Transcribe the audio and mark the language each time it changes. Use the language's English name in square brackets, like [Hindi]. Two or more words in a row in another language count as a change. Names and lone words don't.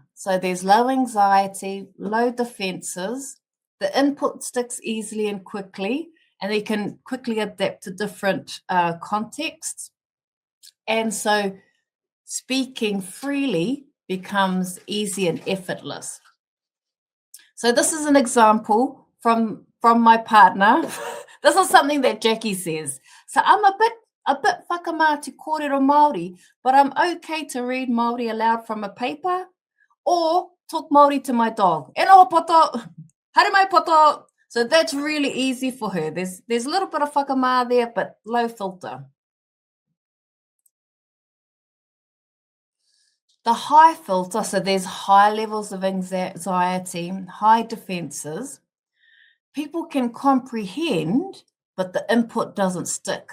[English] So there's low anxiety, low defenses, the input sticks easily and quickly, and they can quickly adapt to different contexts. And so speaking freely becomes easy and effortless. So this is an example from my partner. This is something that Jackie says. So I'm a bit [Māori] whakamāti kōrero Māori, [English] but I'm okay to read Māori aloud from a paper or talk Māori to my dog. [Māori] E noho poto, haere mai poto. [English] So that's really easy for her. There's a little bit of whakamā there, but low filter. The high filter, so there's high levels of anxiety, high defenses. People can comprehend, but the input doesn't stick.